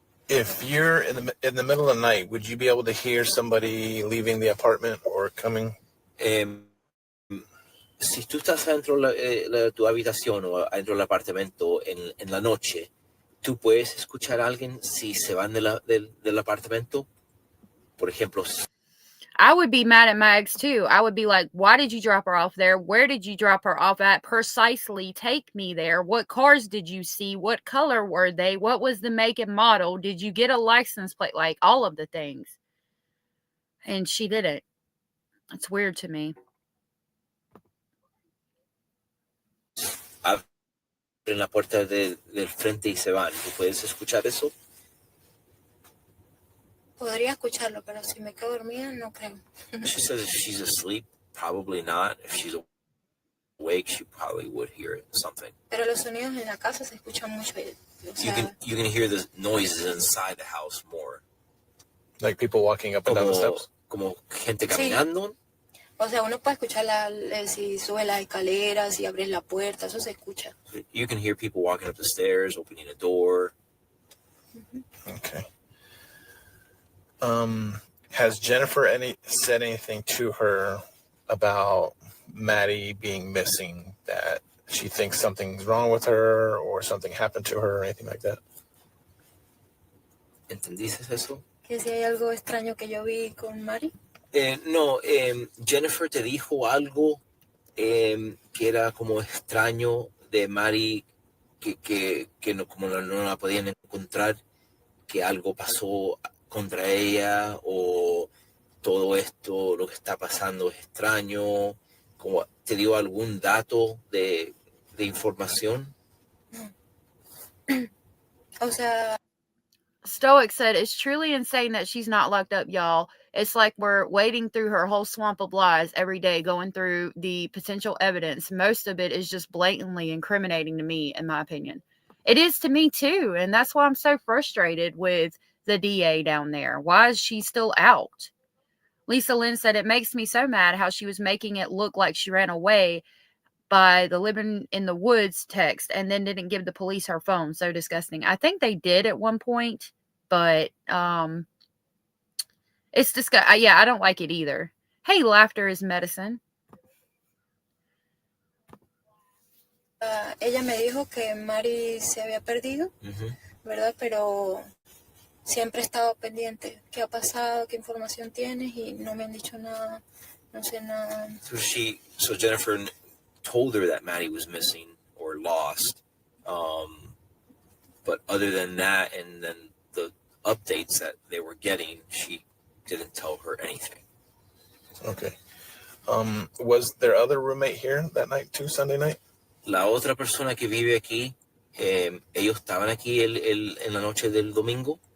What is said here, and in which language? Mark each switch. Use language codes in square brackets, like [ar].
[en] If you're in the middle of the night, would you be able to hear somebody leaving the apartment or coming? [es] Si tú estás dentro de tu habitación o dentro del apartamento en la noche, ¿tú puedes escuchar a alguien si se van del apartamento? Por ejemplo. [en] I would be mad at my ex too. I would be like, why did you drop her off there? Where did you drop her off at? Precisely take me there. What cars did you see? What color were they? What was the make and model? Did you get a license plate? Like all of the things. And she didn't. It's weird to me. [es] Abren la puerta del frente y se van. ¿Tú puedes escuchar eso? Podría escucharlo, pero si me quedo dormida, no creo. [en] She says if she's asleep, probably not. If she's awake, she probably would hear it, something. [es] Pero los sonidos en la casa se escuchan mucho. O sea, [en] you can hear the noises inside the house more. Like people walking up and down the steps? [es] Como gente caminando. Sí. O sea, uno puede escuchar si sube las escaleras, si abres la puerta, eso se escucha. [en] You can hear people walking up the stairs, opening a door. Okay. Has Jennifer said anything to her about Maddie being missing, that she thinks something's wrong with her or something happened to her or anything like that? [es] ¿Entendiste eso? Que si hay algo extraño que yo vi con Mari. No, Jennifer te dijo algo que era como extraño de Mari, que no, como no la podían encontrar, que algo pasó contra ella o todo esto, lo que está pasando es extraño. Como, ¿te dio algún dato de información? O sea, [en] Stoic said, it's truly insane that she's not locked up, y'all. It's like we're wading through her whole swamp of lies every day, going through the potential evidence. Most of it is just blatantly incriminating to me, in my opinion. It is to me, too. And that's why I'm so frustrated with the DA down there. Why is she still out? Lisa Lynn said, it makes me so mad how she was making it look like she ran away by the living in the woods text and then didn't give the police her phone. So disgusting. I think they did at one point, but it's disgusting. Yeah, I don't like it either. Hey, laughter is medicine. [es] ella me dijo que Mari se había perdido, ¿verdad? Pero siempre he estado pendiente. ¿Qué ha pasado? ¿Qué información tienes? Y no me han dicho nada. No sé nada. [en] So Jennifer told her that Maddie was missing or lost. But other than that, and then the updates that they were getting, she didn't tell her anything. Okay. Was their other roommate here that night too, Sunday night? [es] La otra persona que vive aquí, ellos estaban aquí en la noche del domingo.